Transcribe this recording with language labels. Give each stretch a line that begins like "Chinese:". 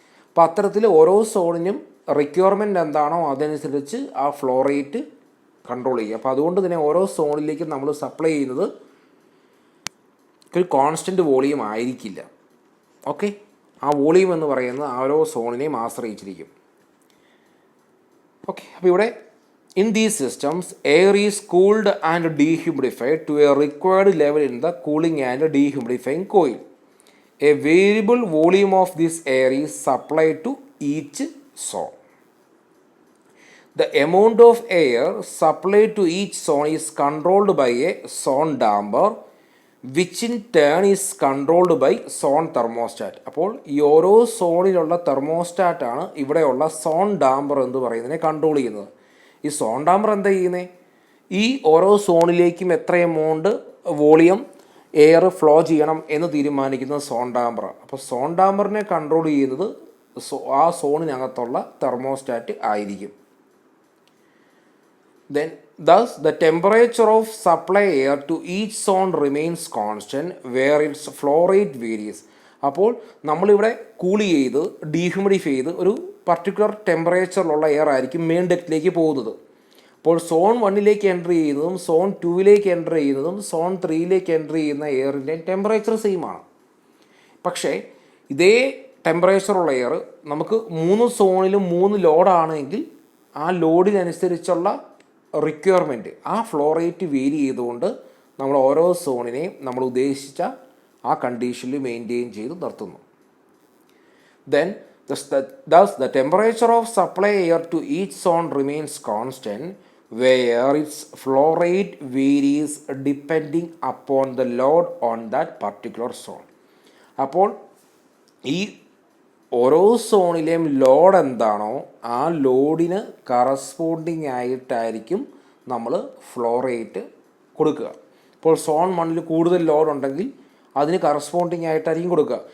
Malayalam: അപ്പോൾ അത്തരത്തിൽ ഓരോ സോണിനും റിക്വയർമെൻറ്റ് എന്താണോ അതനുസരിച്ച് ആ ഫ്ലോ റേറ്റ് കൺട്രോൾ ചെയ്യുക. അപ്പോൾ അതുകൊണ്ട് തന്നെ ഓരോ സോണിലേക്കും നമ്മൾ സപ്ലൈ ചെയ്യുന്നത് ഒരു കോൺസ്റ്റൻറ്റ് വോളിയം ആയിരിക്കില്ല. ഓക്കെ, ആ വോളിയം എന്ന് പറയുന്നത് ഓരോ സോണിനെയും ആശ്രയിച്ചിരിക്കും. ഓക്കെ, അപ്പോൾ ഇവിടെ
English: in these systems, air is cooled and dehumidified to a required level in the cooling and dehumidifying coil. A variable volume of this air is supplied to each zone. The amount of air supplied to each zone is controlled by a zone damper, which in turn is controlled by zone thermostat.
Malayalam: അപ്പോൾ ഈ ഓരോ സോണിലുള്ള തെർമോസ്റ്റാറ്റാണ് ഇവിടെയുള്ള zone damper എന്ന് പറയുന്നതിനെ control ചെയ്യുന്നത്. ഈ zone damper എന്താ ചെയ്യുന്നത്? ഈ ഓരോ സോണിലേക്കും എത്ര എമൗണ്ട് വോളിയം എയർ ഫ്ലോ ചെയ്യണം എന്ന് തീരുമാനിക്കുന്നത് സോൺ ഡാമ്പറാണ്. അപ്പോൾ സോൺ ഡാമ്പറിനെ കൺട്രോൾ ചെയ്യുന്നത് ആ സോണിനകത്തുള്ള തെർമോസ്റ്റാറ്റ് ആയിരിക്കും.
English: Then thus the temperature of supply air to each zone remains constant where its flow rate varies.
Malayalam: അപ്പോൾ നമ്മളിവിടെ കൂൾ ചെയ്ത് ഡീഹ്യൂമിഡിഫൈ ചെയ്ത് ഒരു പർട്ടിക്കുലർ ടെമ്പറേച്ചറിലുള്ള എയർ ആയിരിക്കും മെയിൻ ഡക്റ്റിലേക്ക് പോകുന്നത്. അപ്പോൾ സോൺ 1 എൻ്റർ ചെയ്യുന്നതും സോൺ 2 എൻ്റർ ചെയ്യുന്നതും സോൺ 3 എൻ്റർ ചെയ്യുന്ന എയറിൻ്റെ ടെമ്പറേച്ചർ സെയിം ആണ്. പക്ഷേ ഇതേ ടെമ്പറേച്ചറുള്ള എയർ നമുക്ക് 3 സോണിലും 3 ലോഡാണെങ്കിൽ ആ ലോഡിനനുസരിച്ചുള്ള റിക്വയർമെൻറ്റ്, ആ ഫ്ലോ റേറ്റ് വേരി ചെയ്തുകൊണ്ട് നമ്മൾ ഓരോ സോണിനെയും നമ്മൾ ഉദ്ദേശിച്ച ആ കണ്ടീഷനിൽ മെയിൻറ്റെയിൻ ചെയ്ത് നിർത്തുന്നു.
English: Then thus the temperature of supply air to each zone remains constant, where its flow rate varies depending upon the load on that particular zone.
Malayalam: അപ്പോൾ ഈ ഓരോ സോണിലെയും ലോഡ് എന്താണോ ആ ലോഡിന് കറസ്പോണ്ടിങ് ആയിട്ടായിരിക്കും നമ്മൾ ഫ്ലോ റേറ്റ് കൊടുക്കുക. ഇപ്പോൾ സോൺ 1 കൂടുതൽ ലോഡ് ഉണ്ടെങ്കിൽ അതിന് കറസ്പോണ്ടിങ് ആയിട്ടായിരിക്കും കൊടുക്കുക.